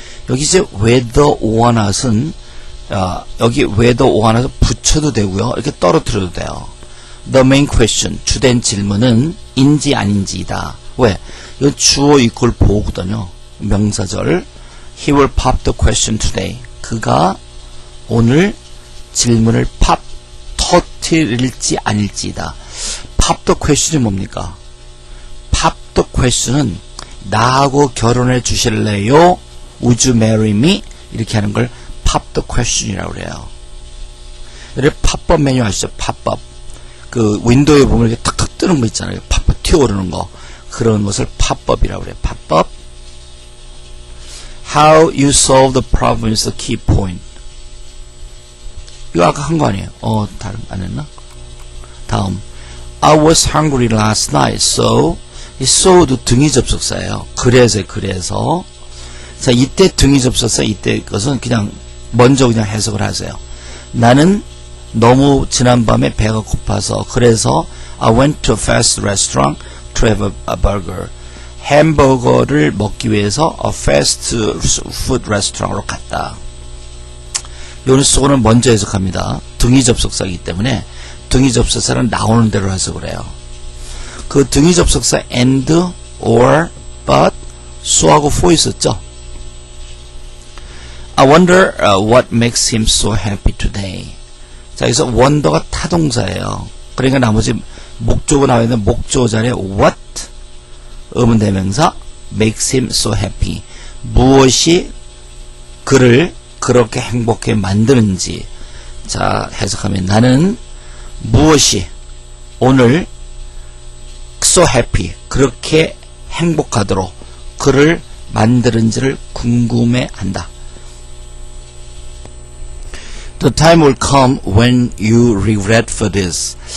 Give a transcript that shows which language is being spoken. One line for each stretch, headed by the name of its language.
Korean: 여기 이제 whether or not은 여기 whether or not은 붙여도 되고요. 이렇게 떨어뜨려도 돼요.
English: The main question,
Korean: 주된 질문은 인지 아닌지이다. 왜? 이건 주어 이꼴 보거든요. 명사절.
English: He will pop the question today.
Korean: 그가 오늘 질문을 터뜨릴지 아닐지이다. pop the question이 뭡니까? pop the question은 나하고 결혼해 주실래요?
English: Would you marry me?
Korean: 이렇게 하는 걸
English: pop the question이라고 그래요.
Korean: 이렇게 팝업 메뉴 아시죠? 팝업. 그 윈도우에 보면 이렇게 탁탁 뜨는 거 있잖아요. 팝업 튀어오르는 거. 그런 것을 팝업이라고 그래요. 팝업.
English: How you solve the problem is the key point.
Korean: 이거 아까 한 거 아니에요? 다른 안 했나? 다음.
English: I was hungry last night,
Korean: so 이 so도 등위 접속사예요. 그래서 자, 이때 등위 접속사 이때 것은 그냥 먼저 그냥 해석을 하세요. 나는 너무 지난밤에 배가 고파서 그래서
English: I went to a fast restaurant to have a burger.
Korean: 햄버거를 먹기 위해서 a fast food restaurant으로 갔다. 요는 소는 먼저 해석합니다. 등위 접속사이기 때문에 등위 접속사는 나오는 대로 해석을 해요. 그 등위 접속사 and, or, but, so하고 for 있었죠.
English: I wonder what makes him so happy today.
Korean: 자, 여기서 wonder가 타동사예요. 그러니까 나머지 목적어 나와 있는 목적어 자리에 what, 의문대명사, makes him so happy. 무엇이 그를 그렇게 행복해 만드는지. 자, 해석하면 나는 무엇이 오늘
English: so happy,
Korean: 그렇게 행복하도록 그를 만드는지를 궁금해한다.
English: The time will come when you regret for this.